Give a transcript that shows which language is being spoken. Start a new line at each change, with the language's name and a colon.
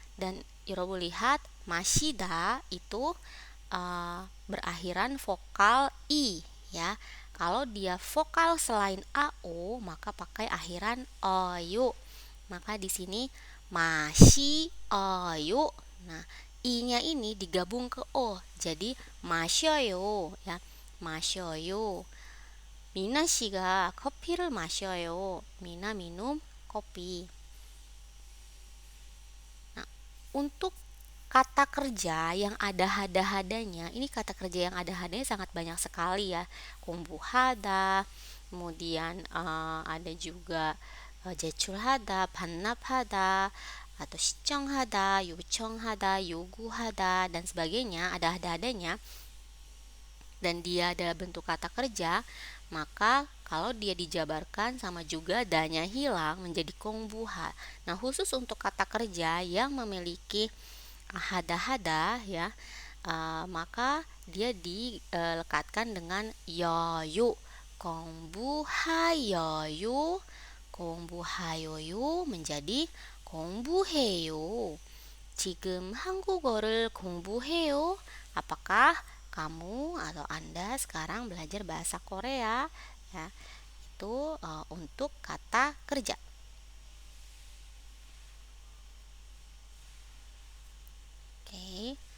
Indonesian: Dan Yorobu lihat mashida itu berakhiran vokal i ya. Kalau dia vokal selain au maka pakai akhiran oyu. Maka di sini mashi oyu. Nah, i-nya ini digabung ke o jadi masyoyo ya. Masyoyo.
Korean: 미나 씨가 커피를 마셔요.
Indonesian: 미나 minum kopi. Nah, untuk kata kerja yang ada hada-hadanya, ini kata kerja yang ada hadanya sangat banyak sekali ya. 공부하다, kemudian ada juga 제출하다, 반납하다, atau 시청하다, 요청하다, 요구하다, dan sebagainya, ada hada-hadanya, dan dia adalah bentuk kata kerja, maka kalau dia dijabarkan sama juga danya hilang menjadi kongbuha. Nah, khusus untuk kata kerja yang memiliki hada-hada ya, maka dia dilekatkan dengan yoyu. kongbuhayoyu, kongbuhayoyu menjadi kongbuheyo.
Korean: 지금 한국어를 공부해요.
Indonesian: Apakah kamu atau Anda sekarang belajar bahasa Korea ya? Itu untuk kata kerja. Oke.